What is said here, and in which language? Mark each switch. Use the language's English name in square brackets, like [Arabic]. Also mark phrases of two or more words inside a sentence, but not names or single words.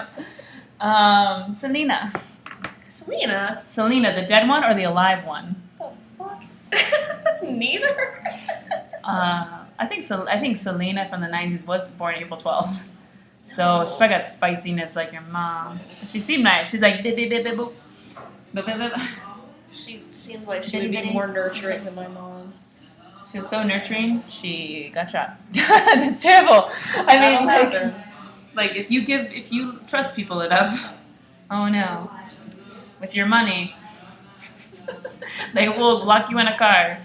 [English] Selena. Selena, the dead one or the alive one? What the fuck? Neither. I think Selena from the 90s was born April 12th. So she probably got spiciness like your mom. She seemed nice. She's like, bip, bip, bip, bip, boop. Bip, bip, bip. She seems like she would be more nurturing than my mom. She was so nurturing, she got shot. That's terrible. I mean, like if you trust people enough, oh no, with your money, they will lock you in a car.